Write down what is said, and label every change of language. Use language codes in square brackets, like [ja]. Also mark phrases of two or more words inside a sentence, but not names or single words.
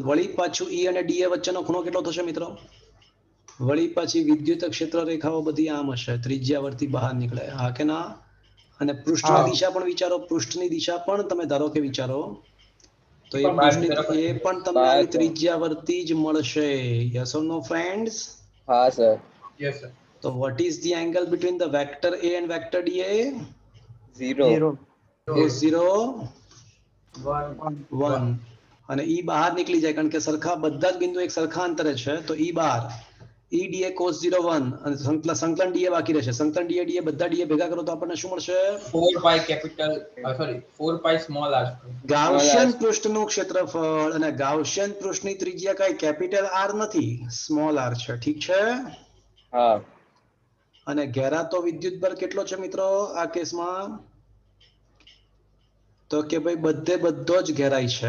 [gu] વળી પાછું ઈ અને ડી વચ્ચેનો ખૂણો કેટલો થશે મિત્રો? વળી પાછી વિદ્યુત ક્ષેત્ર રેખાઓ બધી આમ હશે, ત્રિજ્યાવર્તી બહાર નીકળે. હા કે ના? અને પૃષ્ઠની હા. દિશા પણ વિચારો. પૃષ્ઠની દિશા પણ તમે ધારો કે વિચારો તો એ પણ બહારની પૃષ્ઠની તરફ જ એ છે. પણ તમને બહાર આવી છે. ત્રિજ્યાવર્તી જ મળશે. [en] yes or no friends? [gu] હા સર. [en] Yes, sir. તો what is the angle between the vector A and vector DA? 0. 0 Cos 0 One. 1. [gu] અને ઈ બહાર નીકળી જાય કારણ કે સરખા બધા જ બિંદુ એક સરખા અંતરે છે. તો ઈ બહાર ઈ ડીએ cos 0 1 અને સંકલન ડીએ બાકી રહેશે. સંકલન ડીએ બધા ડીએ ભેગા કરો તો આપણને શું મળશે? [en] 4 pi capital, sorry, 4 pi small r square. [gu] ગાઉસિયન પૃષ્ઠનું ક્ષેત્રફળ અને ગાઉસિયન પૃષ્ઠની ત્રિજ્યા કઈ [en] capital R [gu] નથી, [en] small R [gu] છે. ઠીક છે. હા. અને ઘેરાતો વિદ્યુતભાર કેટલો છે મિત્રો આ કેસમાં? તો કે ભાઈ બધો જ ઘેરાય છે.